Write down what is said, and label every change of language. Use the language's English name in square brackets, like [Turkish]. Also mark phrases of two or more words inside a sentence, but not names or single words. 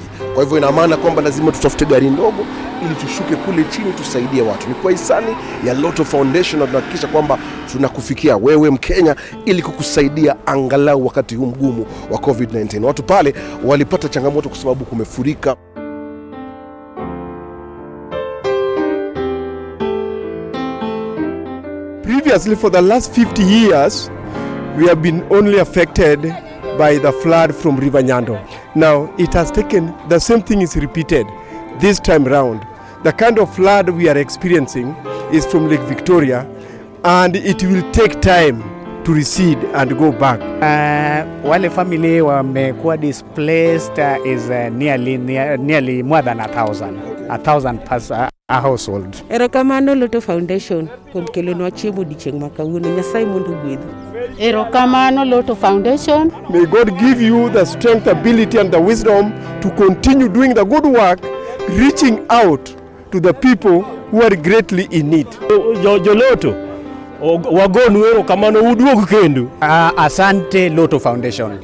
[Swahili] Kwa hivyo ina maana kwamba lazima tutafute gari ndogo ili tushuke kule chini tusaidie watu. Ni kwa hisani ya Lotto Foundation na tunahakikisha kwamba tunakufikia wewe Mkenya ili kukusaidia angalau wakati huu mgumu wa COVID-19. Watu pale walipata changamoto kwa sababu kumefurika. [English] Previously, for the last 50 years, we have been only affected by the flood from River Nyando. Now, it has taken, the same thing is repeated this time round. The kind of flood we are experiencing is from Lake Victoria, and it will take time to recede and go back. Wale family wamekuwa displaced is nearly more than 1,000 per household. [Luo (Kenya and Tanzania)] Erokamano Lotto Foundation kuom kelonwa chiemo dichieng' ma kawuono. Nyasaye mondo gwedhu. Erokamano Lotto Foundation. [English] May God give you the strength, ability and the wisdom to continue doing the good work, reaching out to the people who are greatly in need. [Luo (Kenya and Tanzania)] Lotto wagonu erokamano uduogu kendo. [Swahili] Asante Lotto Foundation.